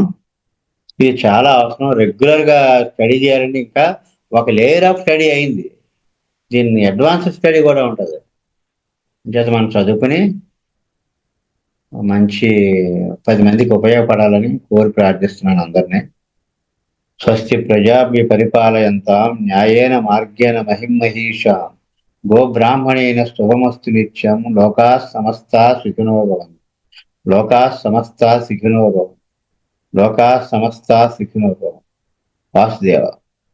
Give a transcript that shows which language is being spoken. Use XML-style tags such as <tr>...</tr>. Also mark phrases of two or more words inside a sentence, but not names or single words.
<te>ఇది చాలా అవసరం, రెగ్యులర్ గా స్టడీ చేయాలండి. ఇంకా ఒక</te> <en>layer of study</en> <te>అయింది, దీన్ని</te> <en>advance study</en> <te>కూడా ఉంటుంది. చేత మనం చదువుకుని మంచి 10 మందికి ఉపయోగపడాలని కోరి ప్రార్థిస్తున్నాను అందరినీ.</te> <sa>స్వస్తి ప్రజాభ్య పరిపాలయంతాం న్యాయేన మార్గేణ మహిమహీషాం గోబ్రాహ్మణేన శుభమస్తు నిత్యం. లోకా సమస్తా సుఖినో భవంతు. లోకా సమస్తా సుఖినో భవంతు. లోకా సమస్తా సుఖినో భవంతు. వాసుదేవ.</sa>